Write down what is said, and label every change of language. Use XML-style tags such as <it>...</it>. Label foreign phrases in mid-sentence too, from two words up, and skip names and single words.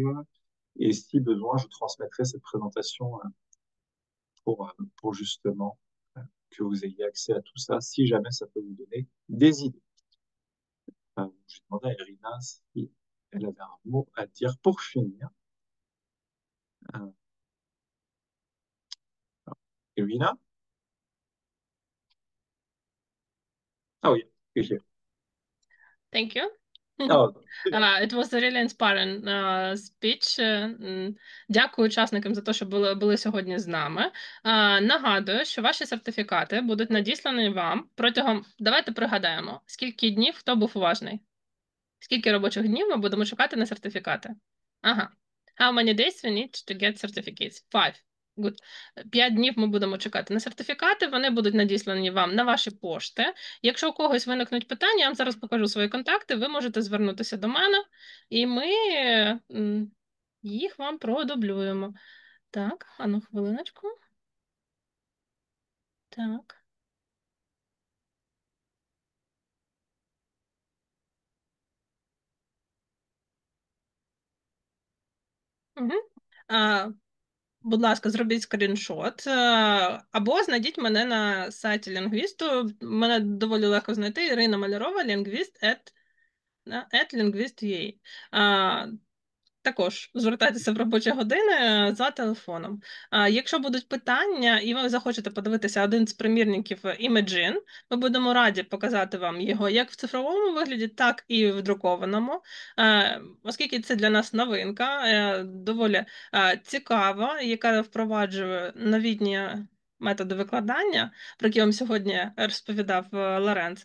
<fr>Et si besoin, je transmettrai cette présentation pour justement que vous ayez accès à tout ça, si jamais ça peut vous donner des idées. J'ai demandé à Irina si elle avait un mot à dire pour finir. Euh, Irina? Ah oui, ok.</fr> <en>Thank you.</en> <fr>Ah, très bien.</fr> <en>It was a really inspiring speech.</en> <uk>Дякую учасникам за те, що були сьогодні з нами. Нагадую, що ваші сертифікати будуть надіслані вам протягом. Давайте пригадаємо, скільки днів хто був уважний. Скільки робочих днів ми будемо чекати на сертифікати? Ага.</uk> <en>How many days we need to get certificates? 5. Good.</en> <uk>5 днів ми будемо чекати на сертифікати, вони будуть надіслані вам на ваші пошти. Якщо у когось виникнуть питання, я вам зараз покажу свої контакти, ви можете звернутися до мене, і ми їх вам продублюємо. Так, ану, хвилиночку. Так. Угу. Будь ласка, зробіть скріншот, або знайдіть мене на сайті лінгвісту. Мене доволі легко знайти. Ірина Малярова, лінгвіст at linguist.ua. Також звертайтеся в робочі години за телефоном. Якщо будуть питання, і ви захочете подивитися один з примірників Imagen, ми будемо раді показати вам його як в цифровому вигляді, так і в друкованому, оскільки це для нас новинка, доволі цікава, яка впроваджує новітні методи викладання, про які вам сьогодні розповідав Лоренц.</uk>